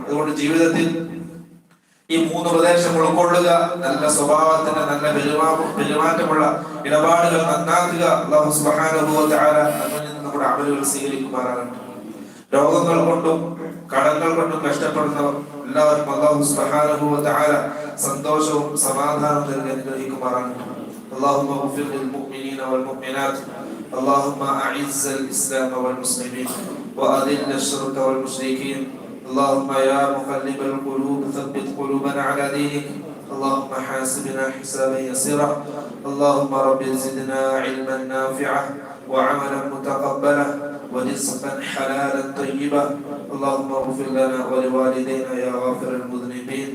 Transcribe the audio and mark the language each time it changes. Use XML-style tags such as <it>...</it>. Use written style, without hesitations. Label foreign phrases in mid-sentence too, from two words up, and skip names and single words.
<ml>അതുകൊണ്ട് ജീവിതത്തിൽ ഈ മൂന്ന് പ്രദേശം ഉൾക്കൊള്ളുക, നല്ല സ്വഭാവത്തിന്റെ നല്ല പെരുമാറ്റമുള്ള ഇടപാടുകൾ നന്നാക്കുക. അല്ലാഹു</ml> <ar>سبحانه وتعالى</ar> <ml>നമ്മുടെ അമലുകൾ സ്വീകരിക്കുമാറാകട്ടെ. രോഗങ്ങൾ കൊണ്ടും കടങ്ങൾ കൊണ്ടും കഷ്ടപ്പെടുന്നവർ എല്ലാവർക്കും അല്ലാഹു</ml> <ar>سبحانه وتعالى</ar> <ml>സന്തോഷവും സമാധാനവും നൽകി അനുഗ്രഹിക്കുമാറാകട്ടെ.</ml> <ar>اللهم اغفر للمؤمنين والمؤمنات، اللهم اعز الاسلام والمسلمين واذل الشرك والمشركين، اللهم يا مقلب القلوب ثبت قلوبنا على دينك، اللهم حاسبنا حسابا يسيرا، اللهم رب زدنا علما نافعا وعملا متقبلا ورزقا حلالا طيبا، اللهم اغفر لنا ولوالدينا يا غافر المذنبين.</ar>